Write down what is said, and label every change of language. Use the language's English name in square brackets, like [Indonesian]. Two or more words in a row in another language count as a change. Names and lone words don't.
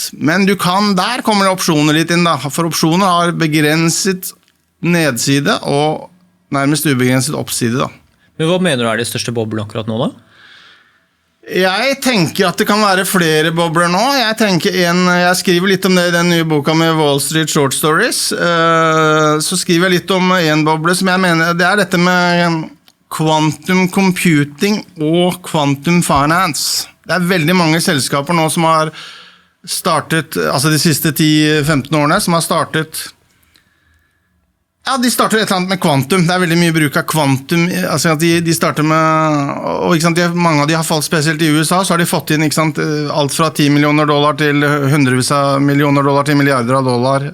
[Norwegian] Men du kan, der kommer det opsjoner litt inn da, for opsjoner har begrenset nedside og nærmest ubegrenset oppside da. Men hva mener du de største boblene akkurat nå da? Jeg tenker at det kan være flere bobler nå. Jeg skriver litt om det i den nye boka med Wall Street Short Stories. Så skriver jeg litt om en boble som jeg mener, det dette med [English] quantum computing [Norwegian] og [English] quantum finance. [Norwegian] Det veldig mange selskaper nå som har startet, altså de siste 10-15 årene, som har startet Ja, de starter et eller annet med kvantum. Det veldig mye bruk av kvantum. Altså at de starter med, og ikke sant, mange av de har falt spesielt i USA, så har de fått inn ikke sant, alt fra $10 millioner til hundrevis av millioner til milliarder av dollar.